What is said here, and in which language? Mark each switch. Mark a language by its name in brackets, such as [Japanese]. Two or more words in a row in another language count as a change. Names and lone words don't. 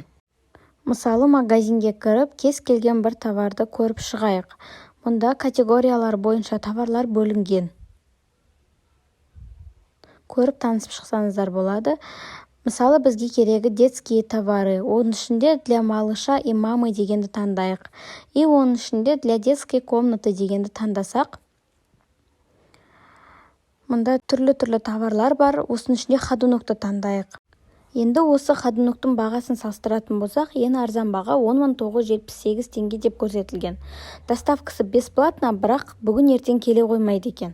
[Kazakh] Мысалы, магазинге кіріп, кез келген бір товарды көріп шығайық. Мұнда категориялар бойынша товарлар бөлінген. Көріп танысып шықсаңыздар болады. Мысалы, бізге керегі [Russian] детские товары. [Kazakh] Оның ішінде [Russian] для малыша и мамы [Kazakh] дегенді таңдайық. И оның ішінде [Russian] для детской комнаты [Kazakh] дегенді таңдасақ. Мұнда түрлі-түрлі товарлар бар. Осының ішінде ходунокты таңдайық. Енді осы ходуноктың бағасын салыстыратын болсақ, ең арзан баға 10.978 теңге деп көрсетілген. Доставкасы бесплатно, бірақ бүгін ертең келе қоймайды екен.